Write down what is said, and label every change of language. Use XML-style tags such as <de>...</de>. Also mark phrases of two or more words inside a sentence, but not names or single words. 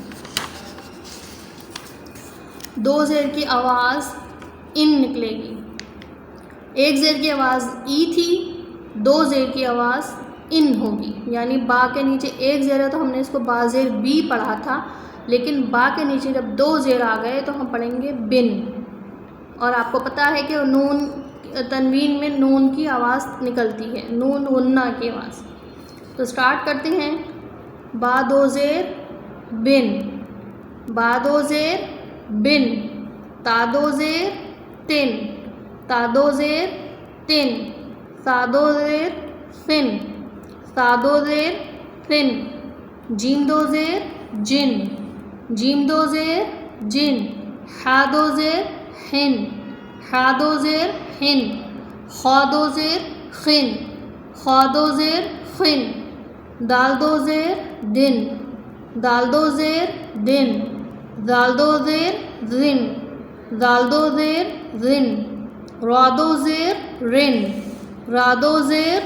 <ur>2 زیر کی آواز ان نکلے گی، ایک زیر کی آواز ای تھی، دو زیر کی آواز ان ہوگی، یعنی با کے نیچے ایک زیر ہے تو ہم نے اس کو با زیر بی پڑھا تھا، لیکن با کے نیچے جب دو زیر آ گئے تو ہم پڑھیں گے بن۔ اور آپ کو پتہ ہے کہ نون تنوین میں نون کی آواز نکلتی ہے، نون غنہ کی آواز۔ تو سٹارٹ کرتے ہیں، با دو زیر بن، با دو زیر بن، تا دو زیر تن، تا دو زیر تن، سا دو زیر سن، سا دو زیر سن، جیم دو زیر جن، جیم دو زیر جن، حا دو زیر حن، حا دو زیر حن، خا دو زیر خن، خا دو زیر خن، دال دو زیر دن، دال دو زیر دن، زال دو زیر زن، زال دو زیر زن، را دو زیر رن، را دو زیر</ur>